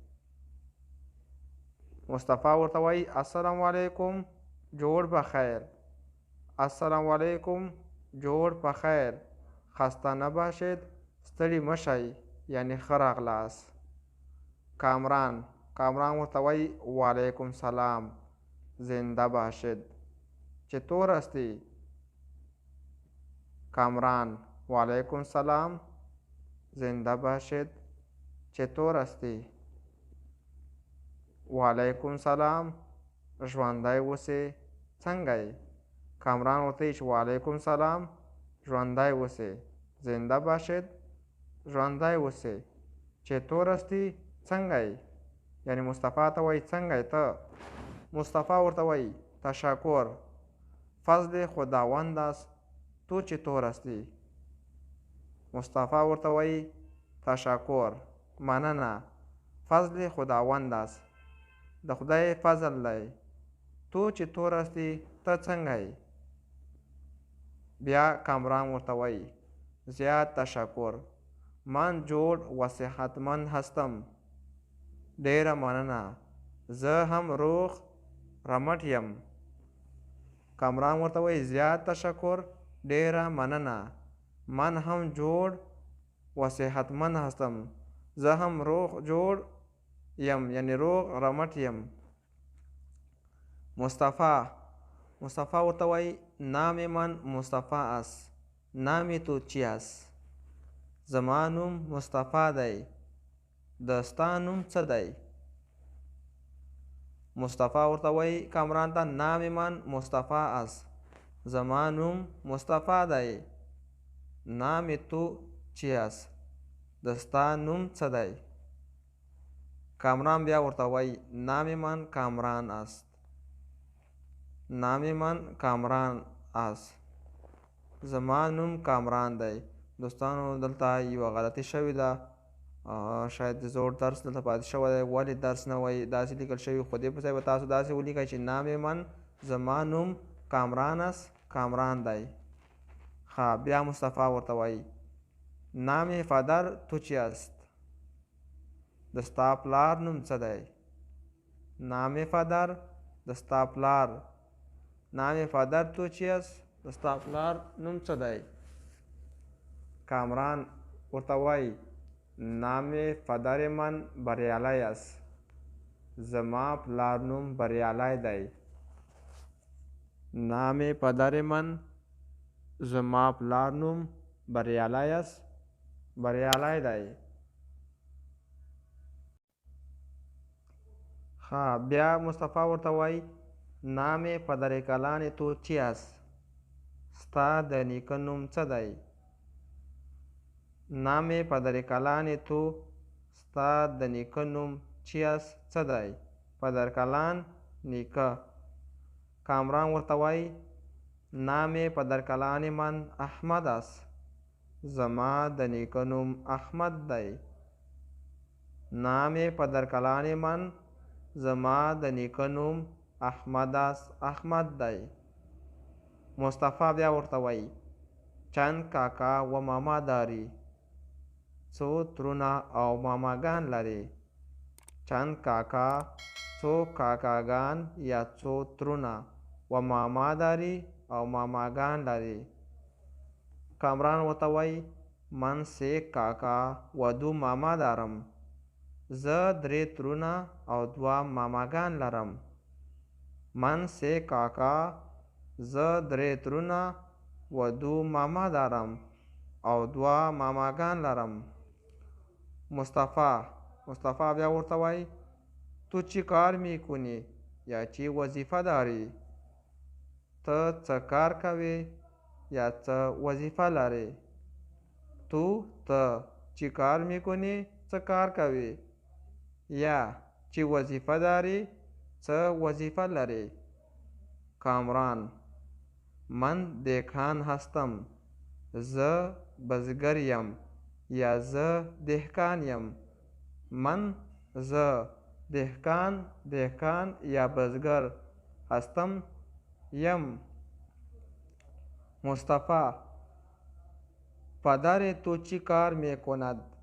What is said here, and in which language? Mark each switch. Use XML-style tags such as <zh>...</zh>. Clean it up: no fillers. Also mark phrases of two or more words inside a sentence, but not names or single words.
<ps>مصطفی ورته وایي</ps> <ar>السلام علیکم،</ar> <ps>جوړ په خیر.</ps> <ar>السلام علیکم،</ar> <ps>جوړ په خیر،</ps> <fa>خسته نباشید،</fa> <ps>ستړي مشئ، یعنی ښه راغلاست. کامران ورته وایي</ps> <ar>وعلیکم سلام،</ar> <fa>زنده باشید.</fa> <ps>چطور هستی؟</ps> <fa>کامران</fa> <ar>وعلیکم سلام،</ar> <fa>زنده باشید. چطور هستی؟</fa> <ar>وعلیکم سلام،</ar> <ps>ژوندی اوسې، څنګه یې؟ کامران ورته وایي چې</ps> <ar>وعلیکم سلام،</ar> <ps>ژوندی اوسې،</ps> <fa>زنده باشید،</fa> <ps>ژوندی اوسې.</ps> <fa>چطور هستی،</fa> <ps>څنګه یې؟ یعنی مصطفی ته وایي څنګه یې ته؟</ps> <fa>مصطفی</fa> <ps>ورته وایي</ps> <fa>تشکر، فضل خداوند است، تو چطور هستی؟ مصطفی</fa> <ps>ورته وایي</ps> <fa>تشکر، مننه، فضل خداوند است،</fa> <ps>د خدای فضل دی.</ps> <fa>تو چطور هستی،</fa> <ps>ته څنګه یې؟ بیا کامران ورته وایي</ps> <fa>زیاد تشکر، من جوړ و صحتمند هستم،</fa> <ps>ډیره مننه، زه هم روغ رمټ یم. کامران ورته وایي</ps> <fa>زیاد تشکر،</fa> <ps>ډیره مننه،</ps> <fa>من هم جوړ و صحتمند هستم،</fa> <ps>زه هم روغ جوړ یم، یعنی روغ رمټ یم.</ps> <fa>مصطفی</fa> <ps>ورته وایي</ps> <fa>نام من مصطفی است، نام تو چی است؟</fa> <ps>زما نوم مصطفی دی، د ستا نوم څه دی؟ مصطفی ورته وایي کامران ته</ps> <fa>نام من مصطفی است،</fa> <ps>زما نوم مصطفی دی،</ps> <fa>نام تو چی است؟</fa> <ps>د ستا نوم څه دی؟ کامران بیا ورته وایي</ps> <fa>نام من کامران است، نام من کامران است،</fa> <ps>زما نوم کامران دی. دوستانو، دلته یوه غلطي شوې ده، شاید د زوړ درس دلته پاتې شوی دی. ولې درس نه وایي داسې لیکل شوي، خو دې په ځای به تاسو داسې ولیکئ چې</ps> <fa>نام من،</fa> <ps>زما نوم کامران است، کامران دی. ښه، بیا مصطفی ورته وایي</ps> <fa>نام پدر تو چی است؟</fa> <ps>د ستا پلار نوم څه دی؟</ps> <fa>نام پدر،</fa> <ps>د ستا پلار،</ps> <fa>نام پدر تو چی است؟</fa> <ps>د ستا پلار نوم څه دی؟ کامران ورته وایي</ps> <fa>نام پدر من بریالی است،</fa> <ps>زما پلار نوم بریالی دی.</ps> <fa>نام پدر من،</fa> <ps>زما پلار نوم بریالی است، بریالی دی. ښه، بیا مصطفی ورته وایي</ps> <fa>نام پدر کلان تو چی است؟</fa> <ps>ستا د نیکه نوم څه دی؟</ps> <fa>نام پدر کلان تو،</fa> <ps>ستا د نیکه نوم</ps> <fa>چی است،</fa> <ps>څه دی؟</ps> <fa>پدر کلان،</fa> <ps>نیکه. کامران ورته وایي</ps> <fa>نام پدر کلان من احمد است،</fa> <ps>زما د نیکه نوم احمد دی.</ps> <fa>نام پدر کلان من،</fa> <ps>زما د نیکه نوم احمد است، احمد دی.</ps> <fa>مصطفی</fa> <ps>بیا ورته وایي</ps> <fa>چند کاکا و ماما داری،</fa> <ps>څو ترونه او ماماګان لري.</ps> <fa>چند کاکا،</fa> <ps>څو کاکاګان یا څو ترونه،</ps> <fa>و ماما داری</fa> <ps>او ماماګان لري.</ps> <fa>کامران</fa> <ps>ورته وایي</ps> <fa>من 3 کاکا و 2 ماما دارم.</fa> <ps>زه 3 ترونه او 2 ماماګان لرم.</ps> <fa>من 3 کاکا،</fa> <ps>زه 3 ترونه</ps> <fa>و 2 ماما دارم</fa> <ps>او 2 ماماګان لرم.</ps> <fa>مصطفی</fa> <ps>بیا ورته وایي</ps> <fa>تو چی کار میکنی یا چی وظیفه داری؟</fa> <ps>ته څه کار کوې یا څه وظیفه لرې؟</ps> <fa>ته چی کار میکنی</fa> <ps>څه کار کوی</ps> <fa>یا چی وظیفه داری</fa> <ps>څه وظیفه لرې؟</ps> <fa>کامران: من دهقان هستم.</fa> <ps>زه بزګر یم یا زه دهقان یم. زه دهقان یا بزګر هستم یم.</ps> <fa>مصطفی: پدر تو چی کار میکند؟</fa>